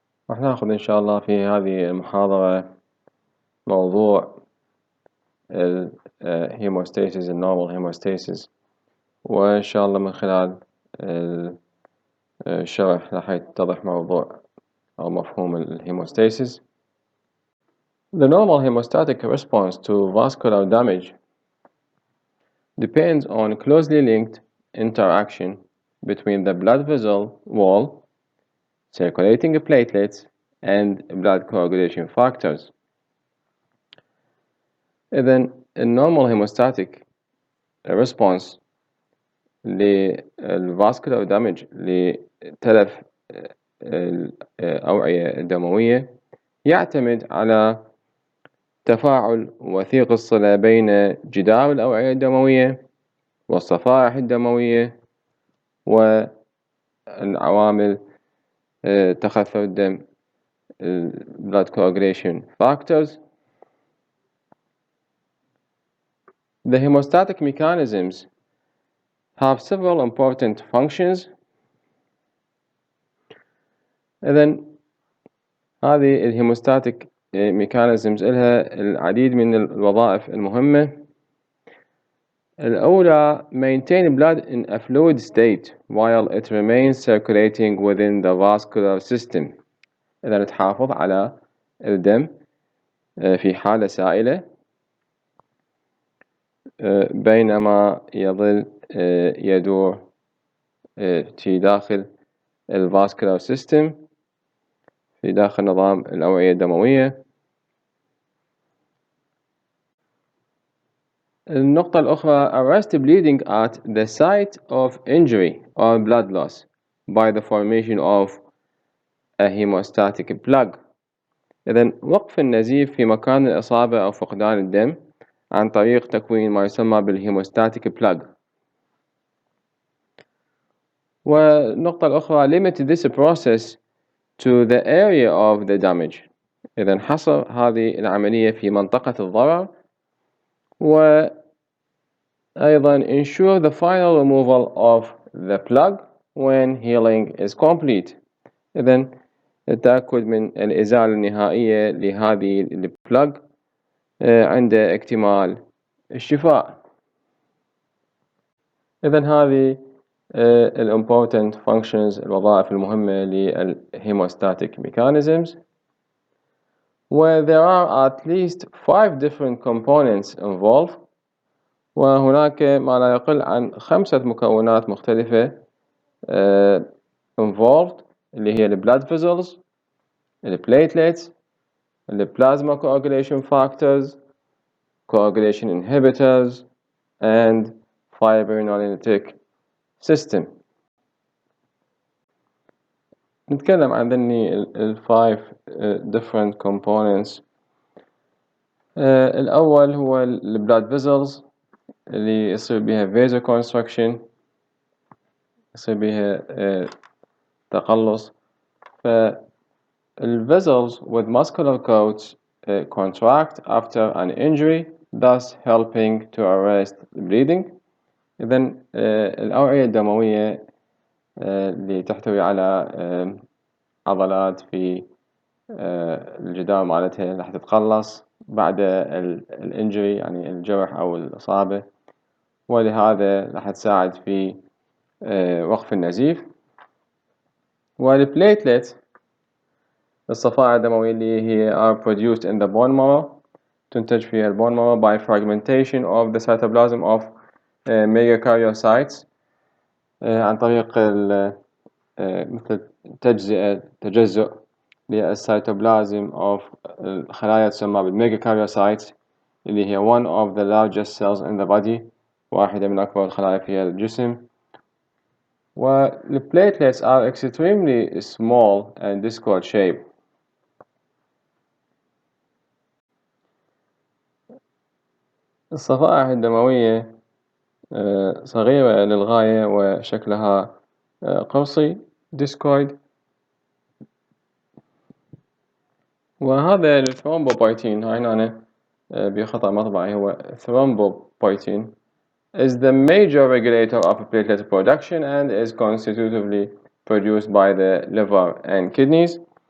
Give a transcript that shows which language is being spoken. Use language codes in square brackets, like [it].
[ar] راح ناخذ إن شاء الله في هذه المحاضرة موضوع ال hemostasis الnormal hemostasis، وإن شاء الله من خلال الشرح راح يتضح موضوع أو مفهوم hemostasis. [en] The normal hemostatic response to vascular damage depends on closely linked interaction between the blood vessel wall, circulating platelets, and blood coagulation factors. [ar] إذن النورمال هيموستاتيك ريسبونس للفاسكولار دامج لتلف الأوعية الدموية يعتمد على تفاعل وثيق الصلة بين جدار الأوعية الدموية والصفائح الدموية والعوامل تخثر الدم blood coagulation factors. [en] The hemostatic mechanisms have several important functions. [ar] إذن هذه الهيموستاتيك mechanisms لها العديد من الوظائف المهمة. [en] الأولى maintain blood in a fluid state while it remains circulating within the vascular system. [ar] إذن تحافظ على الدم في حالة سائلة بينما يظل يدور في داخل الفاسكولار سيستم في داخل نظام الأوعية الدموية. النقطة الأخرى [en] arrest bleeding at the site of injury or blood loss by the formation of a hemostatic plug. [ar] إذن وقف النزيف في مكان الإصابة أو فقدان الدم عن طريق تكوين ما يسمى بالهيموستاتيك plug. والنقطة الأخرى [en] limit this process to the area of the damage. [ar] إذن حصر هذه العملية في منطقة الضرر، وأيضا [en] ensure the final removal of the plug when healing is complete. [ar] إذن التأكد من الإزالة النهائية لهذه البلاج عند اكتمال الشفاء. إذن هذه [en] important functions [ar] الوظائف المهمة للhemostatic mechanisms. [en] Where there are at least 5 different components involved، [ar] وهناك ما لا يقل عن 5 مكونات مختلفة [en] involved، [ar] اللي هي [en] blood vessels، platelets، plasma coagulation factors، coagulation inhibitors، and fibrinolytic system. [ar] نتكلم عن ذني [en] 5 different components. [ar] الأول هو blood vessels اللي يصير بها vasoconstriction، يصير بها تقلص. [en] vessels with muscular coats contract after an injury, thus helping to arrest bleeding. [ar] إذن الأوعية الدموية اللي تحتوي على عضلات في الجدار مالتها راح تتقلص بعد الانجري، يعني الجرح أو الإصابة، ولهذا راح تساعد في وقف النزيف. والبليتلت الصفائح الدموية اللي هي [en] are produced in the bone marrow، [ar] تنتج في البون marrow [en] by fragmentation of the cytoplasm of megakaryocytes، [ar] عن طريق مثل تجزؤ للسيتوبلازم of الخلايا تسمى بالميجاكاريوسايتس، اللي هي [en] one of the largest cells in the body، [ar] واحدة من أكبر الخلايا في الجسم. [en] والplatelets are extremely small and discoid shape. [ar] الصفائح الدموية صغيرة للغاية وشكلها قرصي discoid. وهذا الثرومبوبايتين، هاي هنا بخطأ مطبعي، هو [en] thrombopoietin is the major regulator of platelet production and is constitutively produced by the liver and kidneys.